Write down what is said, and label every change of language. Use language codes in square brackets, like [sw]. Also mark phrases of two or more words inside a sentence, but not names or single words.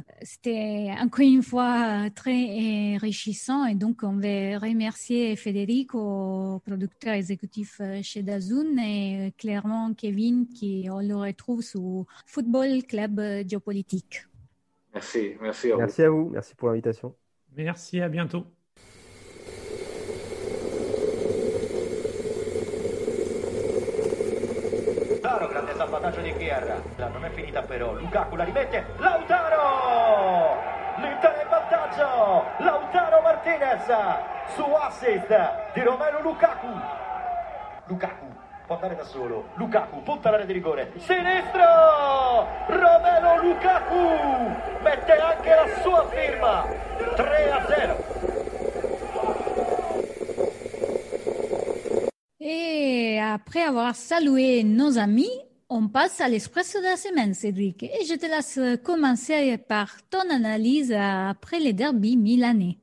[fr] C'était encore une fois très enrichissant et donc on veut remercier Federico, producteur exécutif chez DAZN, et clairement Kevin qui on le retrouve sur Football Club Géopolitique. Merci à vous. Merci à vous, merci pour l'invitation. Merci, à bientôt. [it] Grande salvataggio di Guerra, non è finita però, Lukaku la rimette, Lautaro! L'Inter è in vantaggio, Lautaro Martinez su assist di Romelu Lukaku. Lukaku può andare da solo, Lukaku punta l'area di rigore, sinistro! Romelu Lukaku mette anche la sua firma 3-0. [fr] Et après avoir salué nos amis, on passe à l'espresso de la semaine, Cédric. Et je te laisse commencer par ton analyse après les derbys milanais.